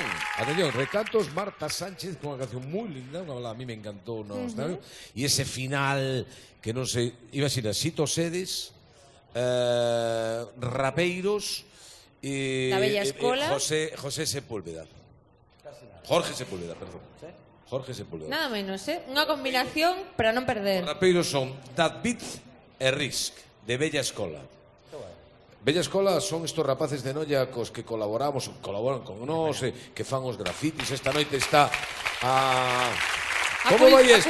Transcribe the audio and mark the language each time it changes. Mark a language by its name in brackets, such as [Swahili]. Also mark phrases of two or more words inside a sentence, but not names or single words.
[Spanish] Atención, recantos Marta Sánchez con una canción muy linda, a mí me encantó, ¿no? Y ese final que no sé, iba a decir, Sito Sedes, rapeiros, La Bella Escola. José Sepúlveda. Jorge Sepúlveda, perdón. Jorge Sepúlveda. [Galician] Nada menos, unha combinación para non perder. Os rapeiros son David e Risk, de Bella Escola. Bella Escola son estos rapaces de Noia cos que colaboran con nós, que fan os grafitis. Esta noite está a vai isto?